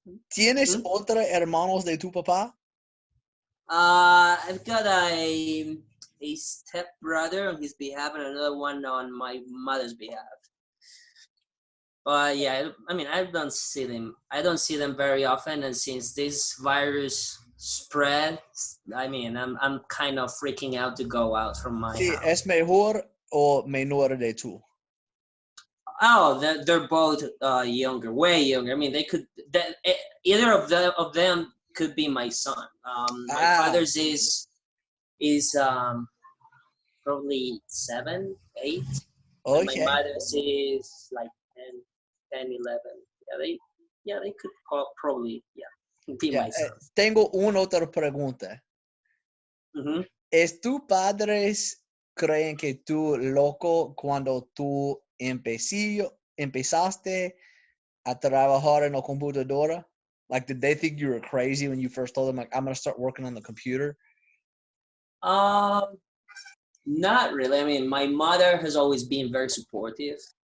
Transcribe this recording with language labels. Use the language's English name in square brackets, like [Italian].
[Spanish] ¿Tienes otra hermanos de tu papá? [English] I've got a step brother on his behalf and another one on my mother's behalf. But yeah, I mean, I don't see them very often, and since this virus spread, I mean, I'm kind of freaking out to go out from my house. [Spanish] ¿Es mejor o menor de tú? [English] Oh, they're both younger, way younger. I mean, they could either of them could be my son. My father's is probably 7, 8. Okay. And my mother's is like 10, 11. They could probably be my son. [Spanish] Tengo una otra pregunta. Mm-hmm. ¿Es tus padres creen que tú loco cuando tú empezaste a trabajar en la computadora? [English] Like, did they think you were crazy when you first told them, like, I'm going to start working on the computer? Not really. I mean, my mother has always been very supportive.